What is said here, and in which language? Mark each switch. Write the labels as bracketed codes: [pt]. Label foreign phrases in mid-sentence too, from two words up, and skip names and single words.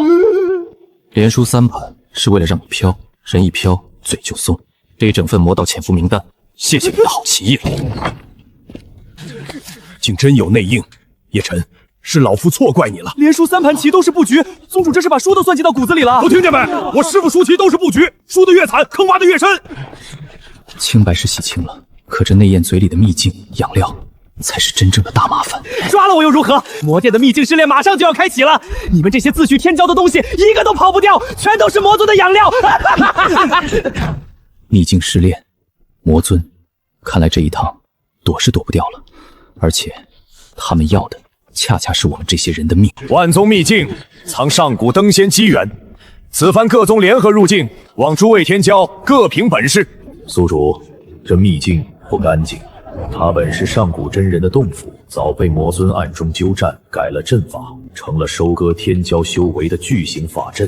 [zh] 連輸3盤是為了讓你飄，人一飄嘴就鬆。這一整份魔道潛伏名單，謝謝你的好棋藝。竟真有內應，葉辰。是老夫錯怪你了。連輸3盤棋都是布局，宗主這是把輸都算計到骨子裡了。都聽見沒？我師父輸棋都是布局，輸得越慘，坑挖得越深。清白是洗清了，可這內焰嘴裡的秘境養料，才是真正的大麻煩。抓了我又如何？魔殿的秘境試煉馬上就要開啟了，你們這些自詡天骄的東西，一個都跑不掉，全都是魔尊的養料。秘境試煉，魔尊，看來這一趟躲是躲不掉了，而且他們要的恰恰是我們這些人的命。萬宗秘境藏上古登仙機緣，此番各宗聯合入境，望諸位天驕各憑本事。宿主，這秘境不乾淨，它本是上古真人的洞府，早被魔尊暗中糾戰，改了陣法，成了收割天驕修為的巨型法陣。